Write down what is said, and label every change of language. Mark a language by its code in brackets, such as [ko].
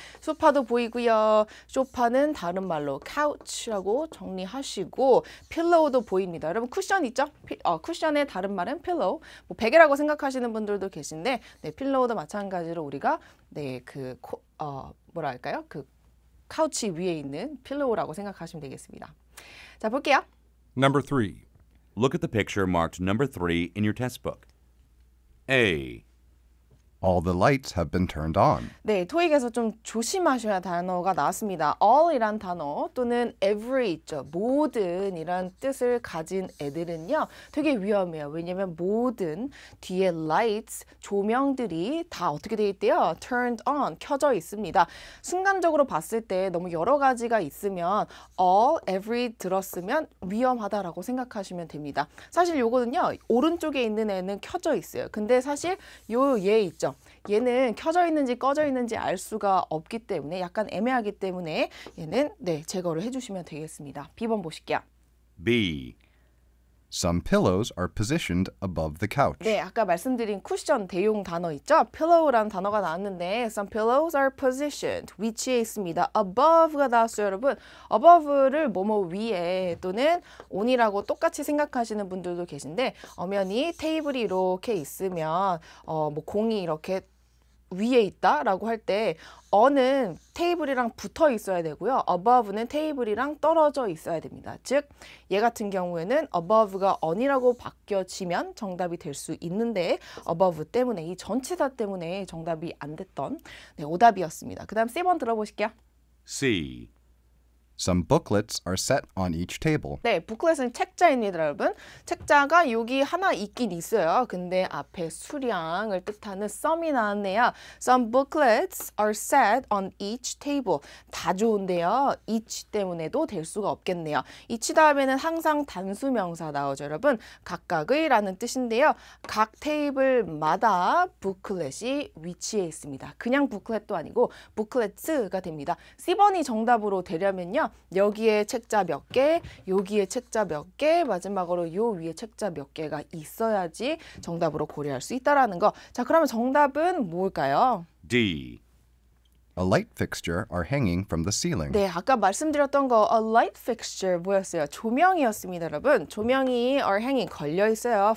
[ko] 소파도 보이고요. 소파는 다른 말로 couch라고 정리하시고 pillow도 보입니다. 여러분 쿠션 있죠? 쿠션의 다른 말은 pillow. 뭐 베개라고 생각하시는 분들도 계신데 네, pillow도 마찬가지로 우리가 네, 뭐라 할까요? 그 카우치 위에 있는 필로우라고 생각하시면 되겠습니다. 자, 볼게요. [en] Number 3. Look at the picture marked number 3 in your test book. A. All the lights have been turned on. [ko] 네, 토익에서 좀 조심하셔야 단어가 나왔습니다. all이란 단어 또는 every 있죠. 모든 이란 뜻을 가진 애들은요. 되게 위험해요. 왜냐면 모든 뒤에 lights, 조명들이 다 어떻게 돼 있대요? turned on, 켜져 있습니다. 순간적으로 봤을 때 너무 여러 가지가 있으면 all, every 들었으면 위험하다라고 생각하시면 됩니다. 사실 요거는요. 오른쪽에 있는 애는 켜져 있어요. 근데 사실 요 얘 있죠. 얘는 켜져 있는지 꺼져 있는지 알 수가 없기 때문에 약간 애매하기 때문에 얘는 네 제거를 해주시면 되겠습니다. B번 보실게요. [en] B. Some pillows are positioned above the couch. [ko] 네, 아까 말씀드린 쿠션 대용 단어 있죠? pillow라는 단어가 나왔는데 [en] some pillows are positioned, [ko] 위치에 있습니다. above가 나왔어요, 여러분. above를 뭐뭐 위에 또는 on이라고 똑같이 생각하시는 분들도 계신데 엄연히 테이블이 이렇게 있으면 뭐 공이 이렇게 위에 있다라고 할 때 on은 테이블이랑 붙어 있어야 되고요. above는 테이블이랑 떨어져 있어야 됩니다. 즉, 얘 같은 경우에는 above가 on이라고 바뀌어지면 정답이 될 수 있는데 above 때문에 이 전치사 때문에 정답이 안 됐던 네, 오답이었습니다. 그 다음 C번 들어보실게요. [en] C. Some booklets are set on each table. [ko] 네, 부클렛은 책자입니다, 여러분. 책자가 여기 하나 있긴 있어요. 근데 앞에 수량을 뜻하는 some이 나왔네요. [en] Some booklets are set on each table. [ko] 다 좋은데요. each 때문에도 될 수가 없겠네요. each 다음에는 항상 단수명사 나오죠, 여러분. 각각의 라는 뜻인데요. 각 테이블마다 부클렛이 위치해 있습니다. 그냥 부클렛도 아니고 부클렛스가 됩니다. C번이 정답으로 되려면요. 여기에 책자 몇 개, 여기에 책자 몇 개, 마지막으로 요 위에 책자 몇 개가 있어야지 정답으로 고려할 수 있다라는 거. 자, 그러면 정답은 뭘까요? [en] D. A light fixture are hanging from the ceiling. [ko] 네, 아까 말씀드렸던 거 a light fixture 뭐였어요? 조명이었습니다, 여러분. 조명이 are hanging 걸려 있어요.